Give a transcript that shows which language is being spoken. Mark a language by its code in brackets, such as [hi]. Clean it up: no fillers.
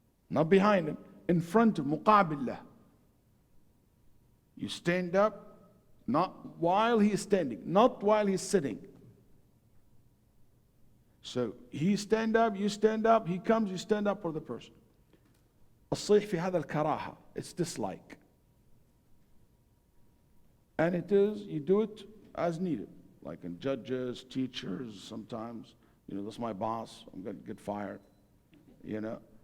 [en] Not behind him, in front of muqabillah. You stand up, not while he is standing, not while he's sitting. So he stand up, you stand up, he comes, you stand up for the person. [ar] الصيح في هذا الكراهة, [en] it's dislike. And it is, you do it as needed. Like in judges, teachers, sometimes, you know, that's my boss, I'm going to get fired, you know.